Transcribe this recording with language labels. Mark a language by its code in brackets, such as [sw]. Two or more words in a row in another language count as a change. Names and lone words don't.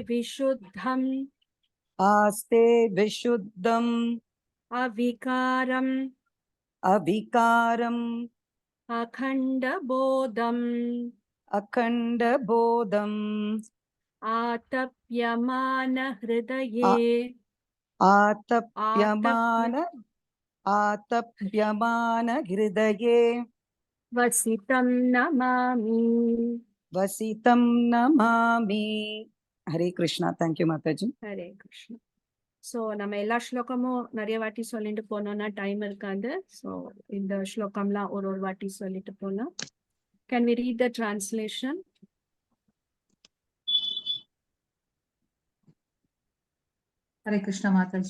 [sa] विशुद्धम् अविकारम् अखण्डबोधम् आतप्यमान हृदये वसितं नमामि. हरे कृष्ण. [ta] தேங்க்யூ மாதாஜி. [sa] हरे कृष्ण. [ta] ஸோ நம்ம எல்லா ஸ்லோகமும் நிறைய வாட்டி சொல்லிட்டு போனோம்னா டைம் இருக்காது. ஸோ இந்த ஸ்லோகம்லாம் ஒரு வாட்டி சொல்லிட்டு போலாம். [en] Can we read the translation? [sa] हरे कृष्ण माताजी.